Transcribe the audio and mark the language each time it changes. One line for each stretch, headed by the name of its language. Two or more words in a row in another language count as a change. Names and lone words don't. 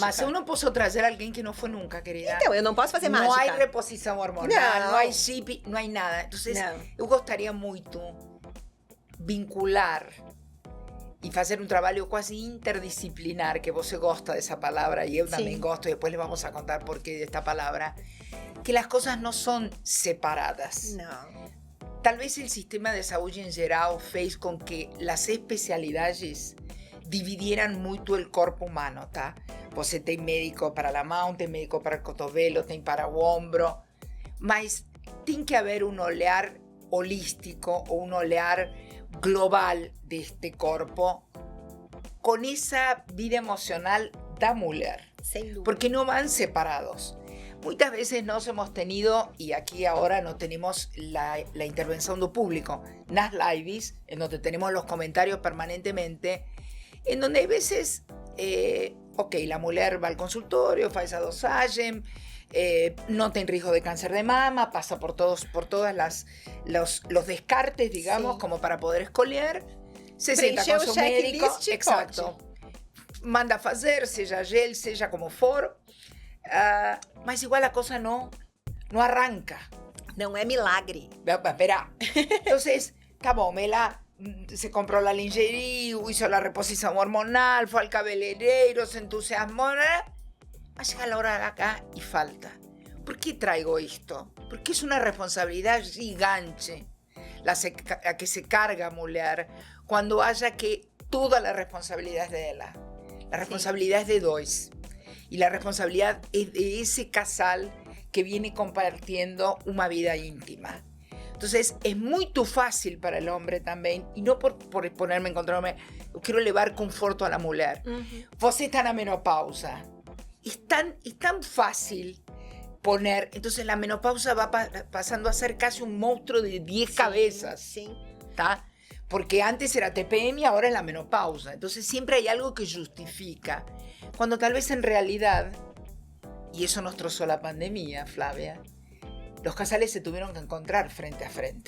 Portuguese: Mas eu não posso trazer alguém que não foi nunca, querida. Então, eu não posso fazer mágica. Não há reposição hormonal, não há chip, não há nada. Então, eu gostaria muito vincular e fazer um trabalho quase interdisciplinar, que você gosta dessa palavra e eu também gosto, e depois
Spanish: le vamos a contar por qué
Portuguese: desta palavra, que as coisas não são separadas. Não. Talvez o sistema de saúde em geral fez com que as especialidades dividieran muito o corpo humano, tá? Você tem médico para a mão, tem médico para o cotovelo, tem para o ombro, mas tem que haver um olhar holístico ou um olhar global deste corpo com essa vida emocional da mulher. Sem dúvida.
Spanish: Porque no van separados. Muchas veces nos hemos tenido, y aquí ahora no tenemos la intervención del público, nas lives, en donde tenemos los comentarios permanentemente, en donde hay veces, la mujer va al consultorio, fa esa dosagem, no tiene riesgo de cáncer de mama, pasa por todos los descartes, digamos, Sí. como para poder escolher, se sienta con su médico, exacto,
Portuguese: manda fazer, seja gel, seja como for, mas igual
Spanish: a cosa no arranca.
Portuguese: Não é milagre. Espera.
Spanish: Entonces,
Portuguese: tá bom,
Spanish: ela se compró la lingerie, hizo la reposición hormonal, fue al cabeleireiro, se entusiasmó, mas llega la hora de acá y falta. ¿Por qué traigo esto? Porque es una responsabilidad gigante la que se carga a mujer cuando haya que toda la responsabilidad es de ella. La responsabilidad es de dos. Y la responsabilidad es de ese casal que viene compartiendo una vida íntima. Entonces, es muy fácil para el hombre también, y no por ponerme en contra del hombre, yo quiero elevar conforto a la mujer.
Portuguese: Você está na menopausa.
Spanish: Es tan fácil poner, entonces la menopausa va pasando a ser casi un monstruo de 10 cabezas. Sí.
Portuguese: ¿Tá?
Spanish: Porque antes era TPM y ahora es la menopausa. Entonces siempre hay algo que justifica. Cuando tal vez en realidad, y eso nos trozó la pandemia, Flavia, los casales se tuvieron que encontrar frente a frente.